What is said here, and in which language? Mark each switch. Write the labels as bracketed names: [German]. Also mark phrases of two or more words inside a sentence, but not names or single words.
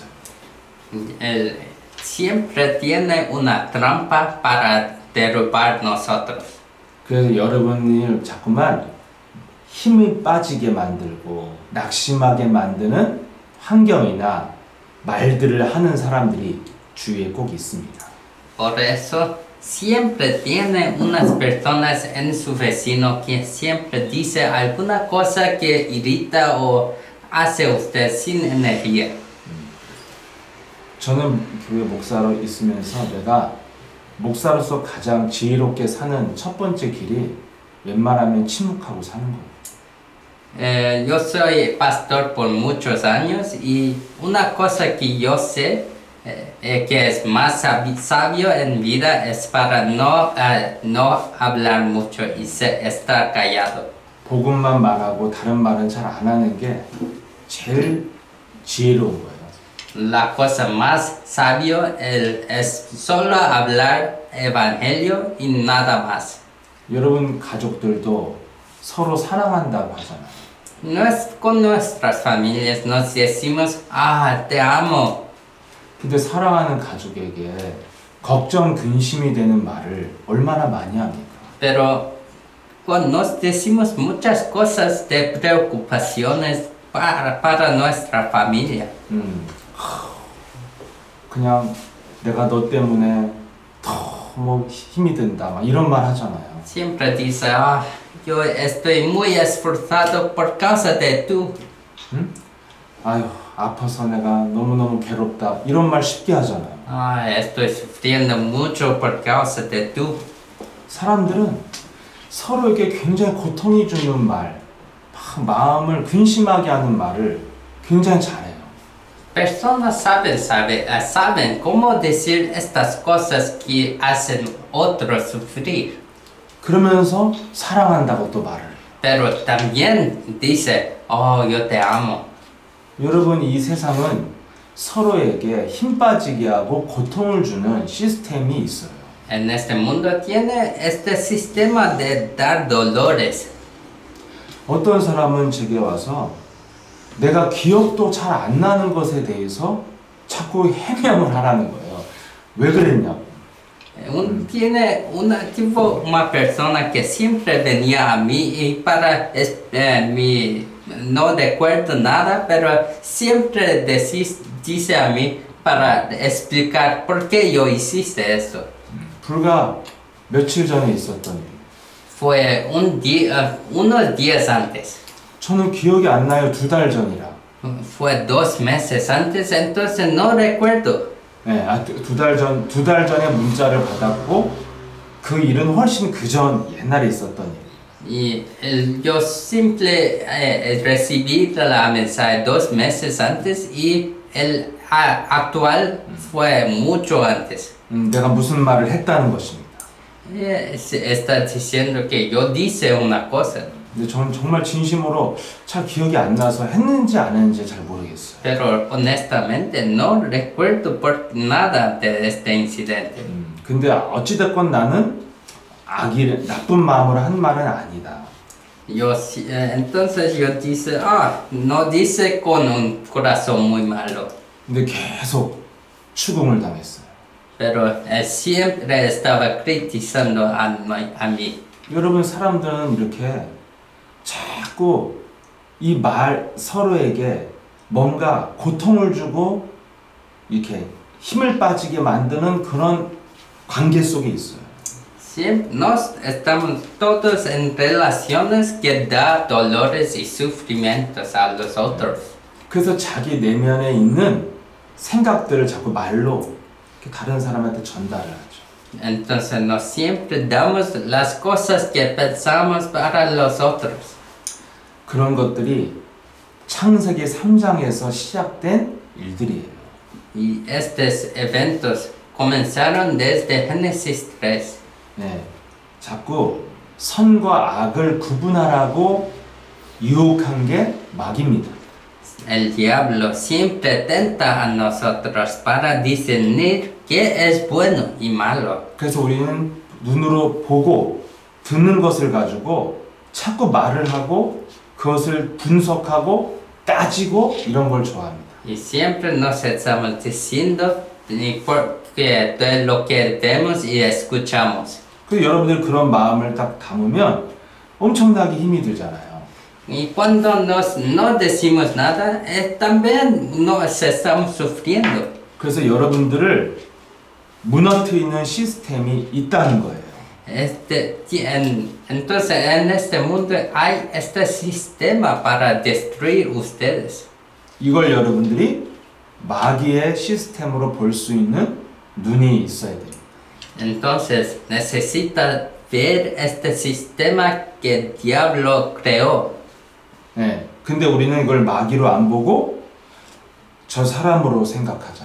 [Spanish] Él siempre tiene una trampa para derrubar nosotros. [Korean] 그래서 여러분을 자꾸만 힘이 빠지게 만들고 낙심하게 만드는 환경이나 말들을 하는 사람들이 주위에 꼭 있습니다. [Spanish] Por eso siempre tiene unas personas en su vecino que siempre dice alguna cosa que irrita o hace usted sin energía. [Korean] 저는 교회 목사로 있으면서 내가 목사로서 가장 지혜롭게 사는 첫 번째 길이 웬만하면 침묵하고 사는 거예요. [Spanish] Yo soy pastor por muchos años y una cosa que yo sé que es más sabio en vida es para no hablar mucho y estar callado. [Korean] 복음만 말하고 다른 말은 잘 안 하는 게 제일 지혜로운 거예요. [Spanish] La cosa más sabio es solo hablar evangelio y nada más. [Korean] 여러분 가족들도 서로 사랑한다고 하잖아요. [Spanish] Con nuestras familias nos decimos, ah, te amo. [Korean] 근데 사랑하는 가족에게 걱정, 근심이 되는 말을 얼마나 많이 합니까? [Spanish] Pero nos decimos muchas cosas de preocupaciones para nuestra familia. [Korean] 그냥 내가 너 때문에 너무 힘이 든다, 막 이런 말 하잖아요. [Spanish] Siempre dice, ah, yo estoy muy esforzado por causa de tú. [Korean] 아유, 아파서 내가 너무너무 괴롭다, 이런 말 쉽게 하잖아요. [Spanish] Ah, estoy sufriendo mucho por causa de tú. [Korean] 사람들은 서로에게 굉장히 고통이 주는 말, 막 마음을 근심하게 하는 말을 굉장히 잘해요. [Spanish] Personas saben cómo decir estas cosas que hacen otros sufrir. [Korean] 그러면서 사랑한다고 또 말을 해요. [Spanish] Pero también dice, oh, yo te amo. [Korean] 여러분, 이 세상은 서로에게 힘 빠지게 하고 고통을 주는 시스템이 있어요. [Spanish] En este mundo tiene este sistema de dar dolores. [Korean] 어떤 사람은 제게 와서 내가 기억도 잘 안 나는 것에 대해서 자꾸 해명을 하라는 거예요. 왜 그랬냐고. [Spanish] Tiene una persona que siempre venía a mí y para no recuerdo nada, pero siempre dice a mí para explicar por qué yo hiciste esto. [Korean] 불과 며칠 전에 있었던 일. [Spanish] Fue unos días antes. [Korean] 저는 기억이 안 나요. 2달 전이라. [Spanish] Fue 2 meses antes, entonces no recuerdo. [Korean] 네, 2달 전에 문자를 받았고 그 일은 훨씬 그전 옛날에 있었던 일. [Spanish] Yo simple recibí la mensaje 2 meses antes y el actual fue mucho antes. [Korean] 내가 무슨 말을 했다는 것입니다. [Spanish] Está diciendo que yo dice una cosa. [Korean] 근데 저는 정말 진심으로 잘 기억이 안 나서 했는지 안 했는지 잘 모르겠어요. [Spanish] Pero honestamente no recuerdo por nada de este incidente. [Korean] 근데 어찌됐건 나는 나쁜 마음으로 한 말은 아니다. [Spanish] Entonces yo dice, no dice con un corazón muy malo. [Korean] 근데 계속 추궁을 당했어요. [Spanish] Pero siempre estaba criticando a mí. [Korean] 여러분, 사람들은 이렇게 자꾸 이 서로에게 뭔가 고통을 주고 이렇게 힘을 빠지게 만드는 그런 관계 속에 있어요. [Spanish] Siempre nos estamos todos en relaciones que da dolores y sufrimientos a los otros. [Korean] 그래서 자기 내면에 있는 생각들을 자꾸 말로 이렇게 다른 사람한테 전달을 하죠. [Spanish] Entonces no siempre damos las cosas que pensamos para los otros. [Korean] 그런 것들이 창세기 3장에서 시작된 일들이에요. [Spanish] Y estos eventos comenzaron desde Génesis 3. [Korean] 네, 자꾸 선과 악을 구분하라고 유혹한 게 마귀입니다. [Spanish] El diablo siempre tenta a nosotros para discernir qué es bueno y malo. [Korean] 그래서 우리는 눈으로 보고 듣는 것을 가지고 자꾸 말을 하고 그것을 분석하고 따지고 이런 걸 좋아합니다. [Spanish] Y siempre nos estamos diciendo de lo que vemos y escuchamos. [Korean] 그 여러분들 그런 마음을 딱 담으면 엄청나게 힘이 들잖아요. [Spanish] Y cuando no decimos nada, también nos estamos sufriendo. [Korean] 그래서 여러분들을 무너뜨리는 시스템이 있다는 거예요. [Spanish] Entonces en este mundo hay este sistema para destruir ustedes. [Korean] 이걸 여러분들이 마귀의 시스템으로 볼 수 있는 눈이 있어야 됩니다. [Spanish] Entonces necesita ver este sistema que el diablo creó. [Korean] 네, 근데 우리는 이걸 마귀로 안 보고 저 사람으로 생각하잖아요.